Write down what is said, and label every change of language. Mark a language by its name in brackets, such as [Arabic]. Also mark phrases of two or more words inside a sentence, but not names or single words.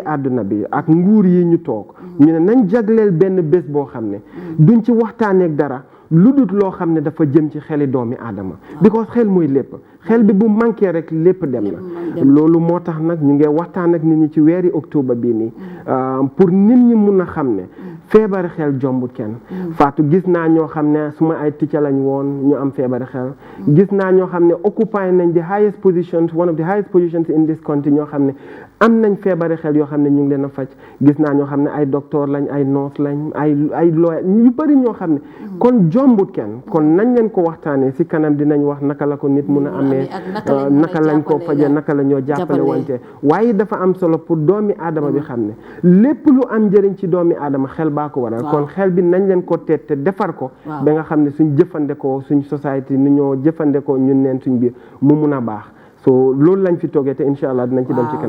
[Wolof] àdduna bi ak nguur yi ñu toog ñu ne nañ jagleel benn bés boo xam ne duñ ci waxtaaneek dara lu dut loo xam ne dafa jëm ci xeli doomi aadama because xel mooy lépp xel bi bu manqué rek lépp dem na loolu moo tax nag ñu ngi waxtaan ak nit ñi ci weeri octobre bii nii pour nit ñi mun a xam ne feebari xel jombut kenn Fatou gis naa ñoo xam ne suma ay ticca lañ woon ñu am feebari xel gis naa ñoo xam ne occupy nañ [English] the highest positions one of the highest positions in this country [Wolof] ñoo xam ne am nañ feebari xel yoo xam ne ñu ngi leen a faj gis naa ñoo xam ne ay docteur lañ ay nurse lañ ay lawyer ñu bëri ñoo xam ne kon jombut kenn kon nañ leen ko waxtaanee si kanam dinañ wax naka la ko nit mun a amee naka lañ ko faje naka la ñoo jàppale wante waaye dafa am solo pour doomi aadama bi xam ne lépp lu am njëriñ ci doomi aadama xel baa ko waral kon xel bi nañ leen ko teet te defar ko ba nga xam ne suñ jëfandikoo suñ société ni ñoo jëfandikoo ñun neen suñ biir mu mun a baax so loolu lañ fi toogee te [Arabic] إن شاء الله [Wolof] dinañ ci dem ci kanam.